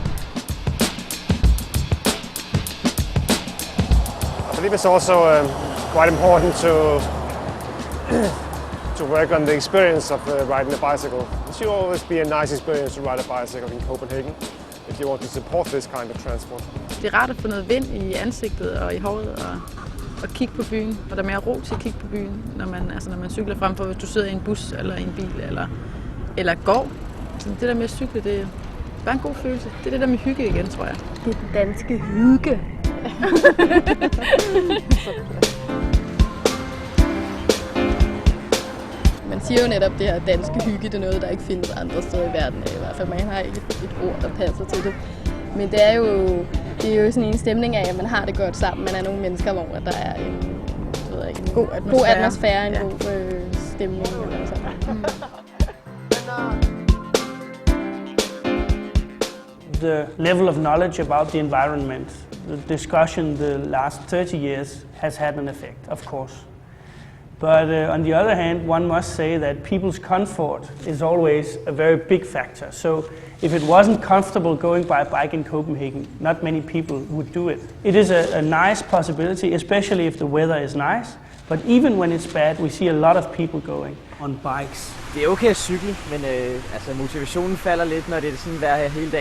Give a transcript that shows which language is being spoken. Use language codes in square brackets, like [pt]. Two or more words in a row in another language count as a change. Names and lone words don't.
[en] I believe it's also quite important to work on the experience of riding a bicycle. It should always be a nice experience to ride a bicycle in Copenhagen if you want to support this kind of transport. [da] Det er rart at få noget vind i ansigtet og i håret og kigge på byen, og der er mere ro til at kigge på byen, når man cykler frem for, hvis du sidder i en bus eller i en bil eller går. Så det der med at cykle, det er bare en god følelse. Det er det der med hygge igen, tror jeg. Det er den danske hygge. Man siger jo netop, det her danske hygge, det er noget, der ikke findes andre steder i verden. I hvert fald, man har ikke et ord, der passer til det. Men det er jo sådan en stemning af, at man har det godt sammen. Man er nogle mennesker, hvor der er en god atmosfære, en god stemning eller sådan. [en] The level of knowledge about the environment, the discussion the last 30 years has had an effect, of course. But on the other hand, one must say that people's comfort is always a very big factor. So if it wasn't comfortable going by bike in Copenhagen, not many people would do it. It is a nice possibility, especially if the weather is nice. But even when it's bad, we see a lot of people going on bikes. [da] Det er okay at cykle, men motivationen falder lidt, når det er sådan vejr her hele dagen.